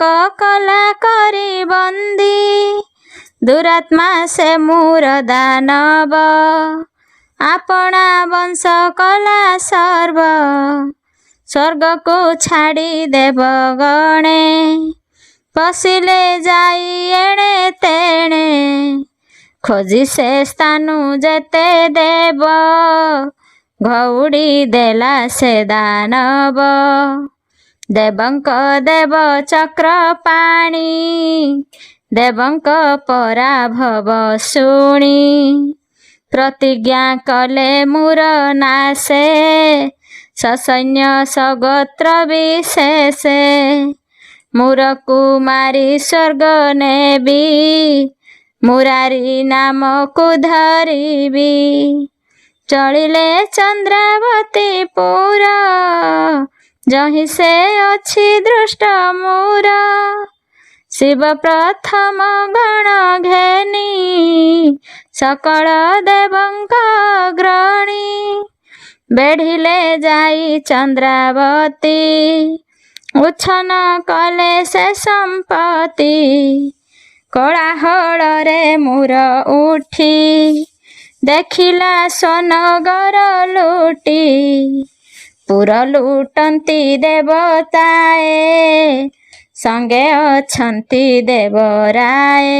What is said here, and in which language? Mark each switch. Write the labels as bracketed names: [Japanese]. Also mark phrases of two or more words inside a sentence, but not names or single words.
[Odia] କଳା କରି ବନ୍ଦୀ ଦୁରାତ୍ମା ସେ ମୁର ଦାନବ ଆପଣା ବଂଶ କଳା ସର୍ବ ସ୍ୱର୍ଗ କୁ ଛାଡ଼ି ଦେବ ଗଣେ ପଶିଲେ ଯାଇ ଏଣେ ତେଣେ ଖୋଜି ସେ ସ୍ଥାନୁ ଯେତେ ଦେବ ଘଉଡ଼ି ଦେଲା ସେ ଦାନବ ଦେବଙ୍କ ଦେବ ଚକ୍ର ପାଣି ଦେବଙ୍କ ପରାଭବ ଶୁଣି ପ୍ରତିଜ୍ଞା କଲେ ମୁର ନାଶେ ସସୈନ୍ୟ ସଗୋତ୍ର ବିଶେଷେ ମୁର କୁମାରୀ ସ୍ୱର୍ଗ ନେବି ମୁରାରି ନାମ କୁ ଧରିବି ଚଳିଲେ ଚନ୍ଦ୍ରାବତୀ ପୁରା ଯହି ସେ ଅଛି ଦୁଷ୍ଟ ମୁର ଶିବ ପ୍ରଥମ ଗଣ ଘେନି ସକଳ ଦେବଙ୍କ ଗ୍ରଣୀ ବେଢ଼ିଲେ ଯାଇ ଚନ୍ଦ୍ରାବତୀ ଉଚ୍ଛନ୍ନ କଲେ ସେ ସମ୍ପତ୍ତି କୋଳାହଳରେ ମୁର ଉଠି ଦେଖିଲା ସ୍ୱନଗର ଲୁଟି। ପୁର ଲୁଟନ୍ତି ଦେବତାଏ ସଙ୍ଗେ ଅଛନ୍ତି ଦେବରାଏ।